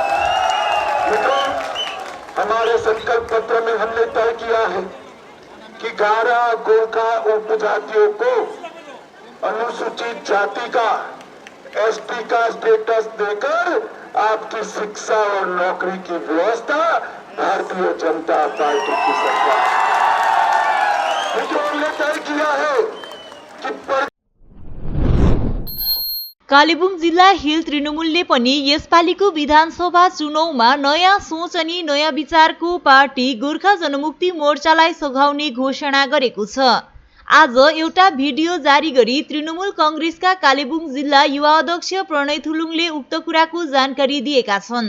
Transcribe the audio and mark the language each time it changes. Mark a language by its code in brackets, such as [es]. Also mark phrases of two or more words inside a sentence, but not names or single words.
[hi] मित्रों, हमारे संकल्प पत्र में हमने तय किया है कि 11 गोरखा उपजातियों को अनुसूचित जाति का, एसटी का स्टेटस देकर आपकी शिक्षा और नौकरी की व्यवस्था भारतीय जनता पार्टी की सरकार। मित्रों, हमने तय किया है कि [ne] कालेबुङ जिल्ला हिल तृणमूलले पनि यसपालिको विधानसभा चुनावमा नयाँ सोच अनि नयाँ विचारको पार्टी गोर्खा जनमुक्ति मोर्चालाई सघाउने घोषणा गरेको छ। आज एउटा भिडियो जारी गरी तृणमूल कंग्रेसका कालेबुङ जिल्ला युवा अध्यक्ष प्रणय थुलुङले उक्त कुराको जानकारी दिएका छन्।